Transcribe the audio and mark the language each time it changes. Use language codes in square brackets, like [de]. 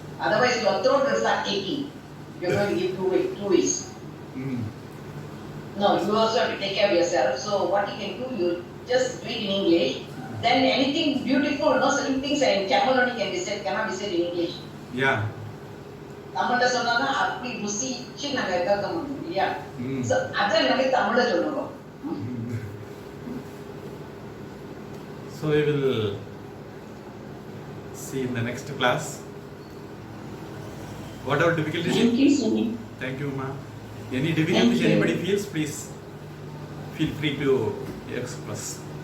[en] Otherwise, your throat will start aching. You're going to give two ways. No, you also have to take care of yourself. So, what you can do, you just do it in English. Then anything beautiful, no certain things are in Tamil only can be said, cannot be said in English. Yeah. [ta] தமிழ்ல சொன்னா அப்படி ருசிச்சு நாங்க கேட்க முடியும் இல்லையா? So, அத நம்ம தமிழ்ல சொல்லுவோம். [en] So we will see in the next class. Whatever difficulties. Thank you, Swami. Thank you, ma. Any difficulties anybody feels, please feel free to express.